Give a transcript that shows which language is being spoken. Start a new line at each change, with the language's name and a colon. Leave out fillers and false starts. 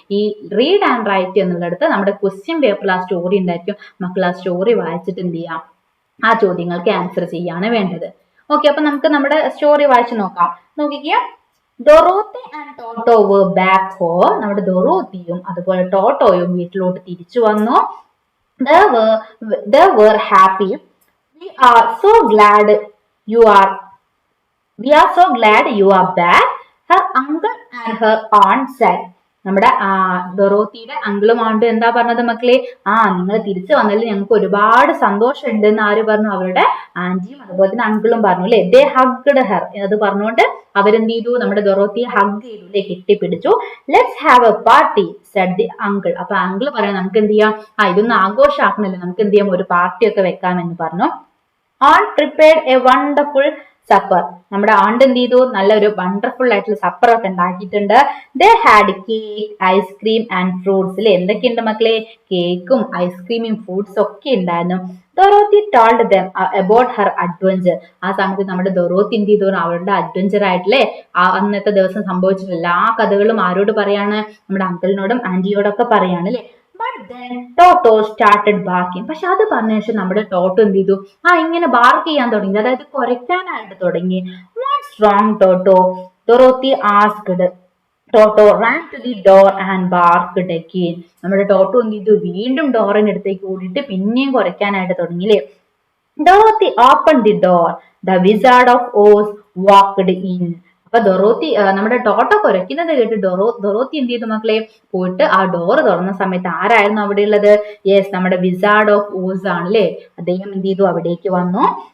Malayalam: ഈ read and right എന്നുള്ളിടത്ത് നമ്മുടെ ക്വസ്റ്റ്യൻ പേപ്പറിൽ ആ സ്റ്റോറി ഉണ്ടായിരിക്കും. മക്കൾ ആ സ്റ്റോറി വായിച്ചിട്ട് എന്ത് ചെയ്യാം? ആ ചോദ്യങ്ങൾക്ക് ആൻസർ ചെയ്യാണ് വേണ്ടത്. ഓക്കെ, അപ്പൊ നമുക്ക് നമ്മുടെ സ്റ്റോറി വായിച്ചു നോക്കാം. നോക്കിക്കുക.
English: Dorothy and Toto were back home.
Malayalam: നമ്മുടെ ഡൊറോത്തിയും അതുപോലെ ടോട്ടോയും വീട്ടിലോട്ട് തിരിച്ചു വന്നു.
English: They were they were happy. We are so glad you are We are so glad you are back. Her uncle and her aunt said.
Malayalam: നമ്മുടെ ഡൊറോത്തിയുടെ അങ്കിളും ആണ്ടും എന്താ പറഞ്ഞത് മക്കളെ? നിങ്ങൾ തിരിച്ചു വന്നതിൽ ഞങ്ങൾക്ക് ഒരുപാട് സന്തോഷമുണ്ട് എന്ന് ആര് പറഞ്ഞു? അവരുടെ ആന്റിയും അതുപോലെ തന്നെ അങ്കിളും പറഞ്ഞു അല്ലെ.
English: they hugged her
Malayalam: അത് പറഞ്ഞുകൊണ്ട് അവരെന്ത് ചെയ്തു? നമ്മുടെ ഡൊറോത്തിയെ ഹഗ് ചെയ്തു അല്ലെ, കെട്ടിപ്പിടിച്ചു.
English: Let's have a party said the uncle.
Malayalam: അപ്പൊ അങ്കിൾ പറയാം നമുക്ക് എന്ത് ചെയ്യാം, ഇതൊന്നും ആഘോഷമാക്കണല്ലോ, നമുക്ക് എന്ത് ചെയ്യാം, ഒരു പാർട്ടി ഒക്കെ വെക്കാമെന്ന് പറഞ്ഞു.
English: Aunt prepared a wonderful supper.
Malayalam: നമ്മുടെ ആണ്ട് എന്ത് ചെയ്തു? നല്ലൊരു വണ്ടർഫുൾ ആയിട്ടുള്ള സപ്പർ ഒക്കെ ഉണ്ടാക്കിയിട്ടുണ്ട്.
English: they had cake, ice cream and fruits
Malayalam: അല്ലെ. എന്തൊക്കെയുണ്ട് മക്കളെ? കേക്കും ഐസ്ക്രീമും ഫ്രൂട്ട്സ് ഒക്കെ ഉണ്ടായിരുന്നു.
English: Dorothy told them about her adventure.
Malayalam: ആ സമയത്ത് നമ്മുടെ ഡൊറോത്തി എന്ത് ചെയ്തു? അവരുടെ അഡ്വഞ്ചർ ആയിട്ടില്ലേ അന്നത്തെ ദിവസം സംഭവിച്ചിട്ടുള്ള എല്ലാ കഥകളും ആരോട് പറയാണ്? നമ്മുടെ അങ്കിളിനോടും ആന്റിയോടൊക്കെ പറയാണ് അല്ലെ.
English: But then Toto started barking.
Malayalam: പക്ഷെ അത് പറഞ്ഞ ശേഷം നമ്മുടെ ടോട്ടോ എന്ത് ചെയ്തു? ഇങ്ങനെ ബാർക്ക് ചെയ്യാൻ തുടങ്ങി, അതായത് കുരയ്ക്കാനായിട്ട് തുടങ്ങി.
English: What's wrong Toto? Dorothy asked. Toto ran to the door and barked again.
Malayalam: നമ്മുടെ ടോട്ടോ എന്ത് ചെയ്തു? വീണ്ടും ഡോറിന് അടുത്തേക്ക് ഓടിയിട്ട് പിന്നെയും കുരയ്ക്കാനായിട്ട് തുടങ്ങി അല്ലേ.
English: Dorothy open the door. The wizard of Oz walked in.
Malayalam: അപ്പൊ ഡൊറോത്തി നമ്മുടെ ടോട്ടോ കുരയ്ക്കുന്നത് കേട്ട് ഡൊറോത്തി എന്ത് ചെയ്തു മക്കളെ? പോയിട്ട് ആ ഡോറ് തുറന്ന സമയത്ത് ആരായിരുന്നു അവിടെ ഉള്ളത്? യെസ്, നമ്മുടെ വിസാർഡ് ഓഫ് ഓസ് ആണ് അല്ലെ. അദ്ദേഹം എന്ത് ചെയ്തു? അവിടേക്ക് വന്നു.